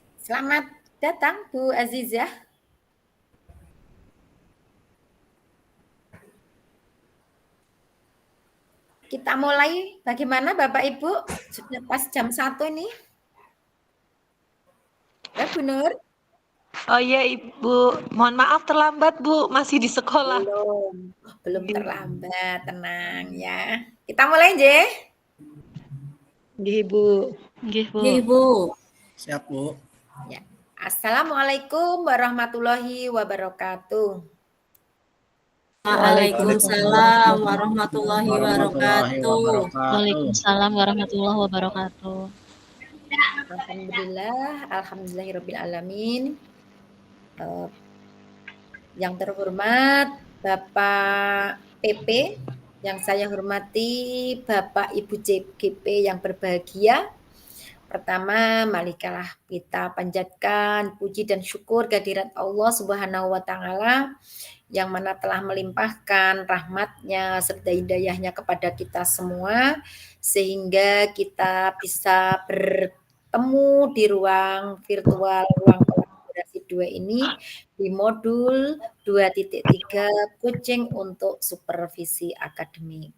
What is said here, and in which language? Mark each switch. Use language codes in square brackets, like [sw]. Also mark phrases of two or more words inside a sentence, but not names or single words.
[id] Selamat datang Bu Azizah. Kita mulai bagaimana Bapak Ibu? Sudah pas jam 1 ini. Bu Nur? Oh iya Ibu, mohon maaf terlambat Bu, masih di sekolah. Belum terlambat, tenang ya. Kita mulai je. Nggih Bu. Nggih Bu. Siap Bu. Ya. [ar] السلام عليكم ورحمة الله وبركاته. وعليكم السلام ورحمة الله وبركاته. وعليكم السلام ورحمة الله وبركاته. الحمد لله رب العالمين. [id] Yang terhormat Bapak PP, yang saya hormati Bapak Ibu JGP yang berbahagia. Pertama, marilah kita panjatkan puji dan syukur kehadirat Allah [ar] سبحانه وتعالى [id] yang mana telah melimpahkan rahmatnya serta hidayahnya kepada kita semua sehingga kita bisa bertemu di ruang virtual, ruang kolaborasi 2 ini di modul 2.3 coaching untuk supervisi akademik.